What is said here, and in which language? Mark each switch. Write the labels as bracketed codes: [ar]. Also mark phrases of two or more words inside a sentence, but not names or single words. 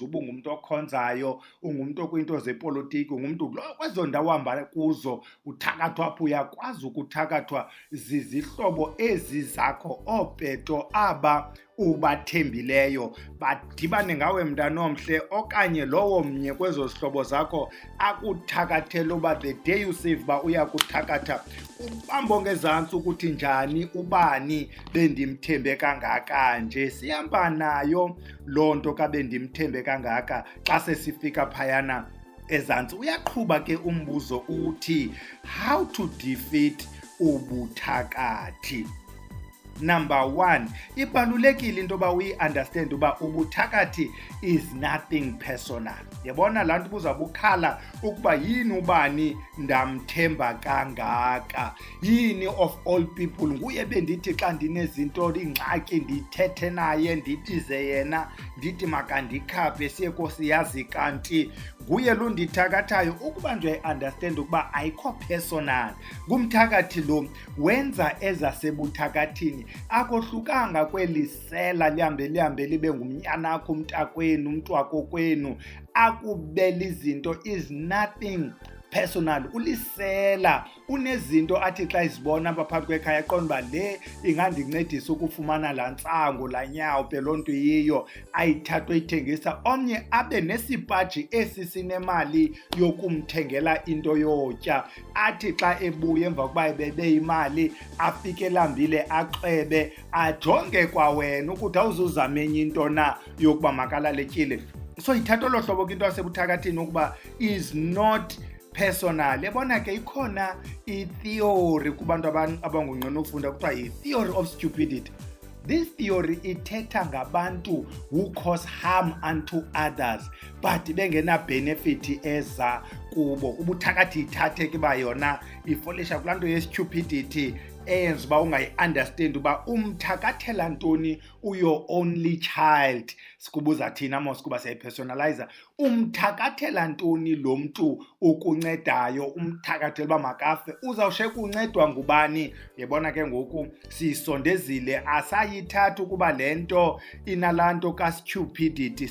[xh] Uba ungumntu okhonzayo, ungumntu okwiinto zepolitiki, ungumntu kwezo ndawo uhamba kuzo, uthakathwa apho. Uyakwazi ukuthakathwa zizihlobo ezi zakho, oopeto aba ubathembileyo, badibane ngawe mntana omhle, okanye lowo mnye kwezo zihlobo zakho akuthakathele uba [en] the day you save [xh] uba uyakuthakatha, ubambo ngezantsi ukuthi njani, ubani bendimthembe kangaka nje. Sihamba nayo loo nto kabe ndimthembe kangaka xa sesifika phayana ezantsi. Uyaqhuba ke umbuzo uthi [en] how to defeat [xh] ubuthakathi. Number 1, ibalulekile into yoba uyi-understand uba ubuthakathi [en] is nothing personal. [xh] Yabona laa nto buzawubukhala ukuba yini ubani ndamthemba kangaka, yini [en] of all people [xh] nguye bendithi xa ndinezinto, iingxaki, ndithethe naye, nditize yena, ndithi makandikhaphe siye kosiyazi, kanti nguye lo ndithakathayo. Ukuba nje uyi-understand ukuba ayikho personal, ngumthakathi lo wenza ezasebuthakathini, akohlukanga kweli sela lihambe libe ngumnyanakho, umntakwenu, umntu wakokwenu, akubela izinto, [en] is nothing personal. [xh] Ulisela, unezinto athi xa izibona apha phakathi kwekhaya aqonda uba le ingandincedisa ukufumana laa ntsango, laa nyawo, loo nto yiyo, ayithathe uyithengisa. Omnye abe nesipaji esi sinemali yokumthengela into yotya, athi xa ebuya emva kokuba ebebe imali afike elambile axebe, ajonge kwa wena ukuthi awuzuzama enye into na yokuba makalaletyile. So ithatha olo hlobo ke into yasebuthakathini ukuba [en] is not personal. [xh] Yabona ke ikhona i-theory kubantu abangungqina ukufunda kuthiwa yi- [en] theory of stupidity. This theory [xh] ithetha ngabantu [en] who cause harm unto others but [xh] bengena benefit eza kubo. Ubuthakathi ithathe ke ba yona ifolisha kulaa nto ye-stupidity eyenza uba ungayi-understand uba umthakathela ntoni uyo [en] only child. [xh] Sikubuza thina mos kuba siyayipersonalizer. Umthakathela ntoni lo mntu ukuncedayo, umthakathela uba makafe, uzawushiyeka uncedwa ngubani? Yabona ke ngoku siyisondezile, asayithatha ukuba le nto inalaa nto ka-stupidity.